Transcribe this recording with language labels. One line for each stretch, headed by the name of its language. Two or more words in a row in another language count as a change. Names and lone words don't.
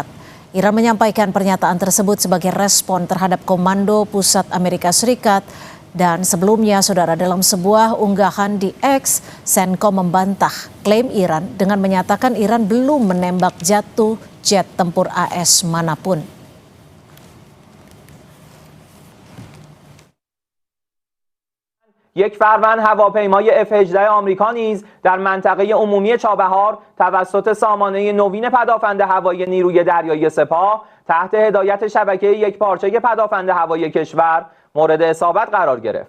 Indonesian: Iran menyampaikan pernyataan tersebut sebagai respon terhadap Komando Pusat Amerika Serikat. Dan sebelumnya, saudara, dalam sebuah unggahan di X, CENTCOM membantah klaim Iran dengan menyatakan Iran belum menembak jatuh jet tempur AS manapun.
Persian: یک فروند هواپیمای F-18 آمریکا نیز در منطقه عمومی چابهار توسط سامانه نوین پدافند هوایی نیروی دریایی سپاه تحت هدایت شبکه یکپارچه پدافند هوایی کشور مورد اصابت قرار گرفت.